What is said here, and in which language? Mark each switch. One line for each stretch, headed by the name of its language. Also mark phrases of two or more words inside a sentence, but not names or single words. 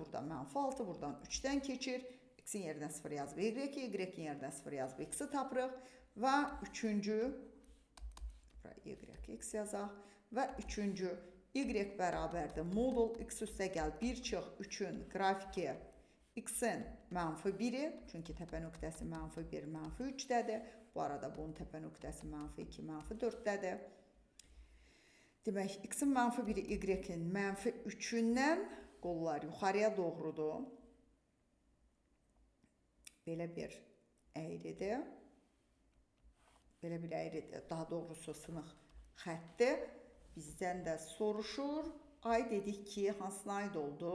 Azerbaijani: Burada -6, buradan 3-dən keçir. X-in yerinə 0 yazıb y-i, y-in yerinə 0 yazıb x-i tapırıq. Və üçüncü, y-x yazaq. Və üçüncü, y bərabərdir modul x üstə gəl 1 çıx 3-ün qrafiki x-in -1-i, çünki təpə nöqtəsi -1, -3-dədir. Bu arada bunun təpə nöqtəsi -2, -4-dədir. Demək, x-in -1-i, y-in -3-ündən qollar yuxarıya doğrudur. Belə bir əyridir. Belə bir əyridir. Daha doğrusu sınıq xəttdir. Bizdən də soruşur. Ay dedik ki, hansına aid oldu?